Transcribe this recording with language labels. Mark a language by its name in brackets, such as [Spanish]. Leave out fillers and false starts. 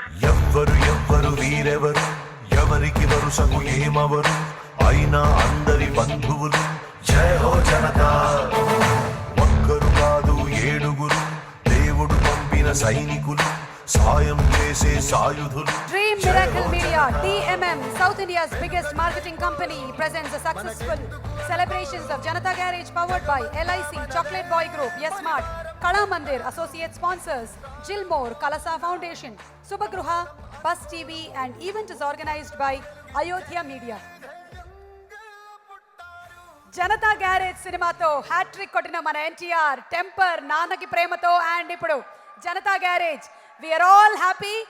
[Telugu] ఎవ్వరు వీరెవరు, ఎవరికి వరుసకు ఏమవరు, అయినా అందరి బంధువులు. జయ హో జనతా. ఒక్కరు కాదు 7గురు, దేవుడు పంపిన సైనికులు, సాయం చేసే సాయుధులు. [English] Dream Miracle Media, DMM, South India's biggest marketing company, presents the successful celebrations of Janata Garage powered by LIC, Chocolate Boy Group, Yes Mart, Kala Mandir, associate sponsors, Gilmore, Kalasa Foundation, Subhagruha, Bus TV, and event is organized by Ayodhya Media. [Telugu] Janata garage సినిమాతో hat trick కొట్టిన మన NTR, temper, నాన్నకి ప్రేమతో, and ఇప్పుడు Janata garage, [English] We are all happy.